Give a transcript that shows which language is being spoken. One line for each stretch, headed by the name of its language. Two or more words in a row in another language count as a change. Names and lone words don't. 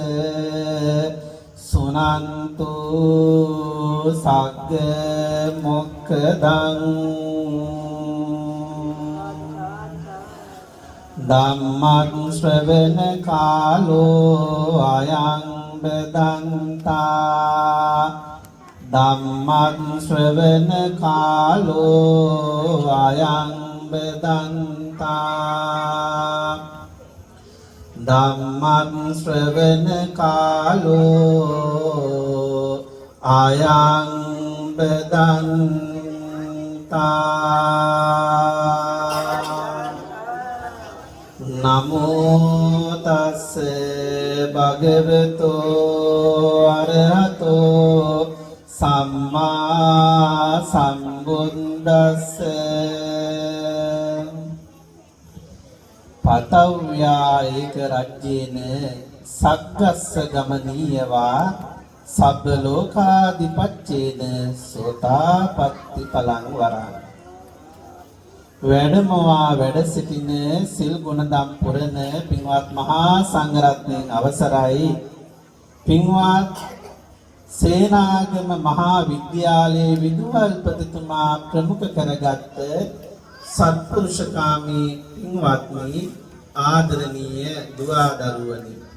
Pali: සුනන්තු සග්ග මොක්ඛදං ධම්මං ශ්‍රවණ කාලෝ අයං බදන්තා ධම්මං ශ්‍රවණ කාලෝ අයං බදන්තා ධම්මං ශ්‍රවණ කාලෝ අයං බදන්තා නමෝ තස්ස භගවතෝ අරහතෝ සම්මා සම්බුද්දස්ස පතව්‍යායික රජ්‍යේන සග්ගස්ස ගමනීයවා සබ්බ ලෝකාදිපච්චේන සෝතාපට්ටි පලං වරං
Sinhala: වැඩමවා වැඩ සිටින සිල් ගුණදම් පුරන පින්වත් මහා සංඝරත්නයන් අවසරයි පින්වත් සේනාගම මහා විද්‍යාලයේ විදුහල්පතිතුමා ප්‍රමුඛ කරගත් සත්පුරුෂකාමී පින්වත්නි ආදරණීය දුවා දරුවනි